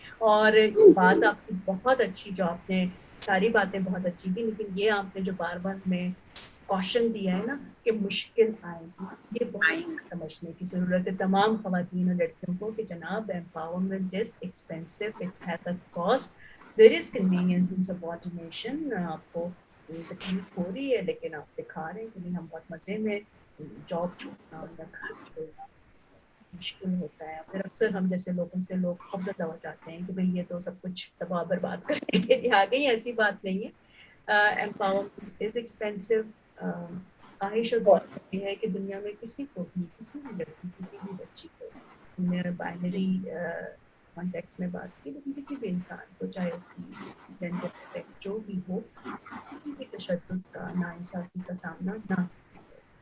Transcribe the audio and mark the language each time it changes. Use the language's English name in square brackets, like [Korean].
[Urdu] اور بات آپ کی بہت اچھی, جو آپ نے ساری باتیں بہت اچھی تھی, لیکن یہ آپ نے جو بار بار ہمیں کوشچن دیا ہے نا کہ مشکل آئے گی, یہ بہت سمجھنے کی ضرورت ہے تمام خواتین اور لڑکیوں کو کہ جناب [English] empowerment is expensive, it has a cost, there is convenience in subordination. [Urdu] آپ کو تکلیف ہو رہی ہے لیکن آپ دکھا رہے ہیں کہ نہیں ہم بہت مزے میں, جاب چھوڑنا یا گھر چھوڑنا مشکل ہوتا ہے. پھر اکثر ہم جیسے لوگوں سے لوگ خوفزدہ ہو جاتے ہیں کہ بھئی یہ تو سب کچھ تباہ برباد کرنے کے لیے آ گئی. ایسی بات نہیں ہے. [English] empowerment is expensive. [Urdu] خواہش اور دعا یہ ہے کہ دنیا میں کسی کو بھی, کسی بھی لڑکی, کسی بھی بچی کو, میں بائنری کانٹیکس میں بات کی, لیکن کسی بھی انسان کو, چاہے اس کی جینڈر سیکس جو بھی ہو, کسی بھی تشدد کا, ناانصافی کا سامنا نہ کرنا پڑے.